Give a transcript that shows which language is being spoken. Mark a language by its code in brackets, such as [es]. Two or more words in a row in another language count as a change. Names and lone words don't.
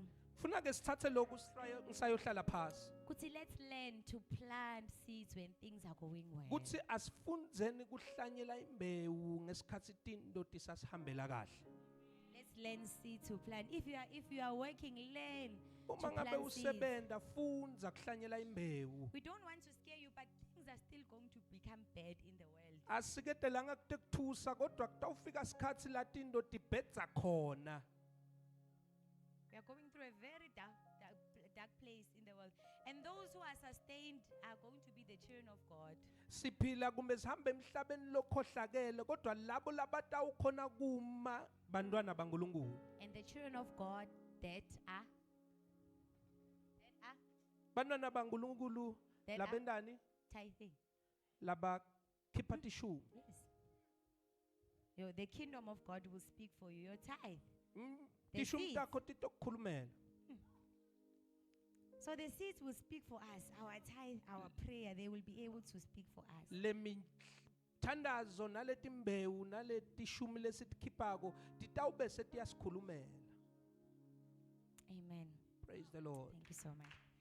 [ss] Funa ke sithathe lokhu ngisayohlala phasi. [en] Kuthi let's learn to plant seeds when things are going well. [ss] Kuthi asifundzeni kuhlanyela imbewu ngesikhathi tinto tisasihambela kahle. [en] Let's learn seed to plant. If you are working, learn to [ss] Uma ngabe [en] plant seeds. [ss] usebenta fundza kuhlanyela imbewu. [en] We don't want to scare you, but things are still going to become bad in the world. [ss] Asiketelanga kutekuthusa kodwa kutawufika isikhathi la tinto tibhedza khona. [en] We are going through a very dark place in the world. And those who are sustained are going to be the children of God. [ss] Siphila kumbe sihambe emhlabeni lokhohlakele kodwa labo labatawukhona kuma bantwana baNkulunkulu. [en] And the children of God that are [ss] Bantwana baNkulunkulu [en] That are- [ss] labendani [en] tithing. [ss] laba khipha tishu. [en] Yes. The kingdom of God will speak for you. Your tithe. The [ss] Tishum [en] seeds. [ss] takho titokukhulumela. [en] So the seeds will speak for us. Our tithe, our prayer, they will be able to speak for us. [ss] Le mithandazo naleti mbewu naleti shumi lesitikhipako titawube setiyasikhulumela. [en] Amen. Praise the Lord. Thank you so much.